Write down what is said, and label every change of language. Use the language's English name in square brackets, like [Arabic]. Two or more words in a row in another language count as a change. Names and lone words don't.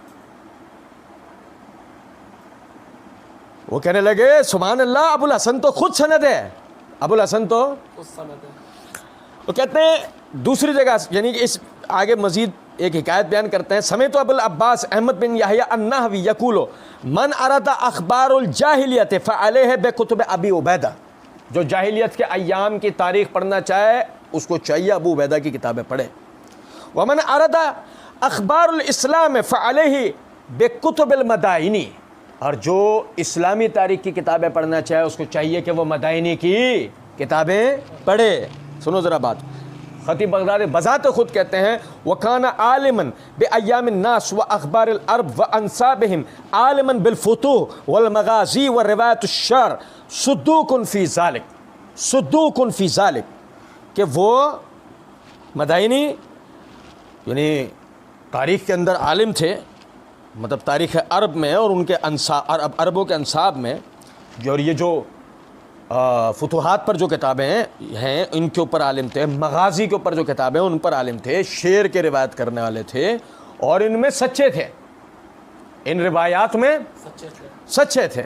[Hindi] वो कहने लगे [Arabic] سبحان الله [Hindi] अबुल हसन तो खुद सनद है, अबुल हसन तो खुद सनद है। वो कहते हैं दूसरी जगह यानी कि इस आगे मजीद एक हिकायत बयान करते हैं, समय तो [Arabic] أبو العباس أحمد بن يحيى النحوي يقول من أراد أخبار الجاهلية فعليه بكتب أبي عبيدة, [Hindi] जो जाहिलियत के अय्याम की तारीख़ पढ़ना चाहे उसको चाहिए अबू उबैदा की किताबें पढ़े। [Arabic] ومن أراد أخبار الإسلام فعليه بكتب المدائني, [Hindi] और जो इस्लामी तारीख़ की किताबें पढ़ना चाहे उसको चाहिए कि वो मदाइनी की किताबें पढ़े। सुनो ज़रा बात, ख़तीब बगदादी बज़ात खुद कहते हैं [Arabic] وكان عالما بأيام الناس وأخبار العرب وأنسابهم عالما بالفتوح والمغازي ورواية الشعر صدوق في ذلك صدوق في ذلك, [Hindi] सुद्दूकुन फ़ी ज़ालिक, कि वो मदाइनी यानी तारीख़ के अंदर आलिम थे, मतलब तारीख़ अरब में और उनके अरबों के अंसाब में जो, और ये जो फुतूहात पर जो किताबें हैं इनके ऊपर आलिम थे, मगाज़ी के ऊपर जो किताबें उन पर आलिम थे, शेर के रिवायत करने वाले थे और इनमें सच्चे थे, इन रिवायात में सच्चे थे।